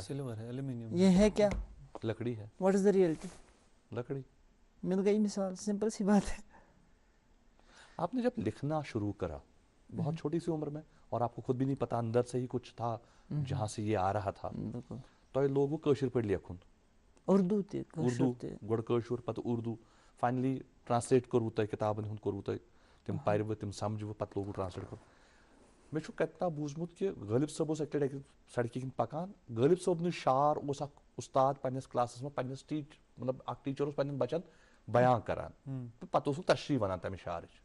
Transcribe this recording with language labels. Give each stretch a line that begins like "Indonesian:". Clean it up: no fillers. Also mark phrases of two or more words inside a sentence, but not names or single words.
Urdu: سلور ہے, ایلومینیم. یہ ہے کیا؟ لکڑی ہے.
English: What is the reality?
Urdu: لکڑی. مل گئی مثال, سمپل سی بات ہے. آپ نے جب لکھنا شروع کرا بہت چھوٹی سی عمر میں, اور آپ کو خود بھی نہیں پتا, اندر سے ہی کچھ تھا جہاں سے یہ آ رہا تھا, بالکل.
Kashmiri: تو یہ لوگوں کٲشِر پٲٹھۍ لیکھُن, اردو تہِ اردو گۄڈٕ کٲشُر پتہٕ اردو,
English: finally translate
Kashmiri: کوٚروٕ تۄہہِ کِتابن ہُنٛد کوٚروٕ تۄہہِ, تِم پرِوٕ تِم سمجھوٕ, پتہٕ لوگوٕ ٹرانسلیٹ کرُن. مےٚ چھُ کتہِ تام بوٗزمُت کہِ غٲلب صٲب اوس اَکہِ لٹہِ أکِس سڑکہِ کِنۍ پکان, غٲلب صٲبنہِ شعار اوس اکھ اُستاد پننِس کلاسس منٛز, پننِس مطلب اکھ ٹیٖچر اوس پننٮ۪ن بچن بیان کران, تہٕ پتہٕ اوسُکھ تشریح ونان تمہِ شعارٕچ.